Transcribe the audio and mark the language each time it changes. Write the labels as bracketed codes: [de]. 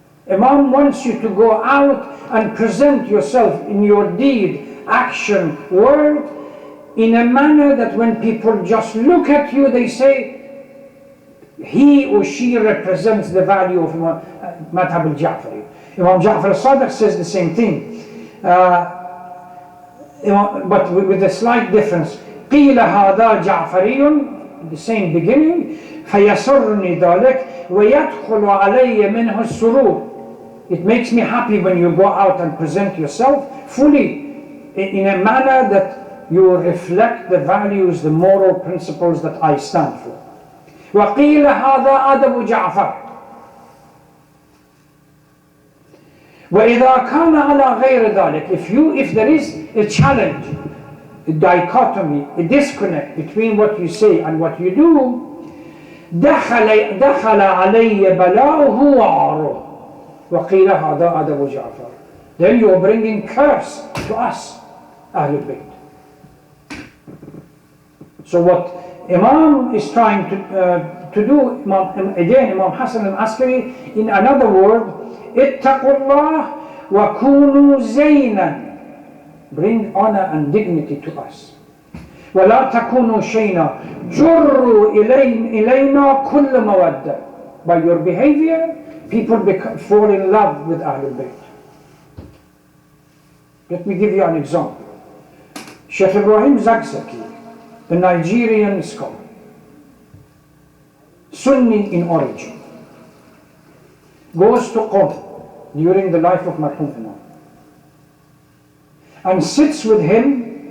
[en] Imam wants you to go out and present yourself in your deed, action, word, in a manner that when people just look at you, they say, he or she represents the value of Madhab al-Ja'fari. Imam Ja'far al-Sadiq says the same thing, but with a slight difference. [ar] قِيلَ هَذَا جَعْفَرِيٌّ, [en] the same beginning, [ar] فَيَسُرُّنِي ذَلِكَ وَيَدْخُلُ عَلَيَّ مِنْهُ السُّرُورِ. [en] It makes me happy when you go out and present yourself fully in a manner that you reflect the values, the moral principles that I stand for. [ar] وَقِيلَ هَذَا أَدَبُ جَعْفَرٍ. وَإِذَا كَانَ عَلَى غَيْرِ ذَلِكَ. [en] If there is a challenge, a dichotomy, a disconnect between what you say and what you do, [ar] دَخَلَ عَلَيَّ بَلَاؤُهُ وَعَارُهُ وَقِيلَ هَذَا أَدَبُ جَعْفَرٍ. [en] Then you are bringing curse to us, Ahlul Bayt. So what Imam is trying to do, Imam Hasan Al Askari, in another word, [ar] اتقوا الله وكونوا زينا. [en] Bring honor and dignity to us. [ar] ولا تكونوا شيئا جروا إلينا كل مودة. [en] By your behavior, people fall in love with Ahlul Bayt. Let me give you an example. Shaikh Ibrahim Kazerooni, the Nigerian scholar, Sunni in origin, goes to Qom during the life of Marhum Imam and sits with him.